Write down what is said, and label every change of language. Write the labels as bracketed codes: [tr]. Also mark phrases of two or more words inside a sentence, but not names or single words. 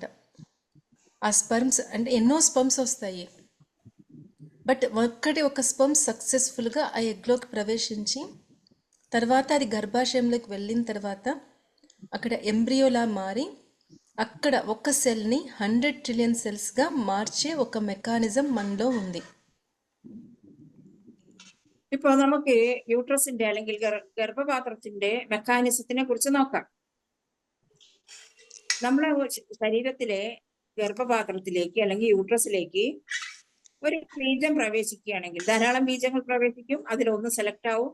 [te] ఆ స్పర్మ్స్ అంటే ఎన్నో స్పర్మ్స్ వస్తాయి, బట్ ఒక స్పర్మ్ సక్సెస్ఫుల్గా ఆ ఎగ్లోకి ప్రవేశించి తర్వాత అది గర్భాశయంలోకి వెళ్ళిన తర్వాత అక్కడ ఎంబ్రియోలా మారి అక్కడ ఒక సెల్ని 100 ట్రిలియన్ సెల్స్గా మార్చే ఒక మెకానిజం మనలో ఉంది. [ml] ഇപ്പൊ നമുക്ക് യൂട്രസിന്റെ അല്ലെങ്കിൽ ഗർഭപാത്രത്തിന്റെ മെക്കാനിസത്തിനെ കുറിച്ച് നോക്കാം. നമ്മളെ ശരീരത്തിലെ ഗർഭപാത്രത്തിലേക്ക് അല്ലെങ്കിൽ യൂട്രസിലേക്ക് ഒരു ബീജം പ്രവേശിക്കുകയാണെങ്കിൽ ധാരാളം ബീജങ്ങൾ പ്രവേശിക്കും, അതിലൊന്ന് സെലക്ട് ആവും.